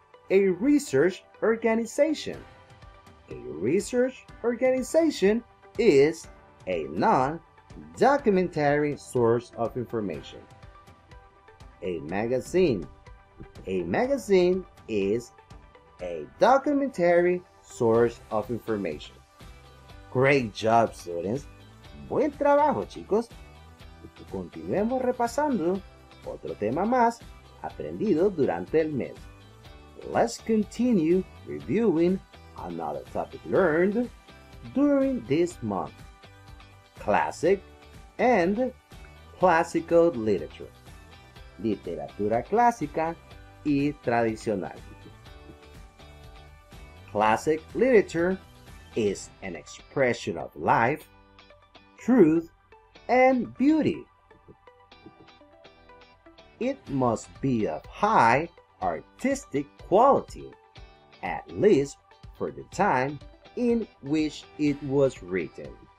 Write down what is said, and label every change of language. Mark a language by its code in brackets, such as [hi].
[en] a research organization? A research organization is a non-documentary source of information. A magazine. A magazine is a documentary source of information. Great job, students. [es] Buen trabajo, chicos. Continuemos repasando otro tema más aprendido durante el mes. [en] Let's continue reviewing another topic learned during this month. Classic and classical literature. [es] Literatura clásica y tradicional. [en] Classic literature is an expression of life, truth, and beauty. It must be of high artistic quality, at least for the time in which it was written.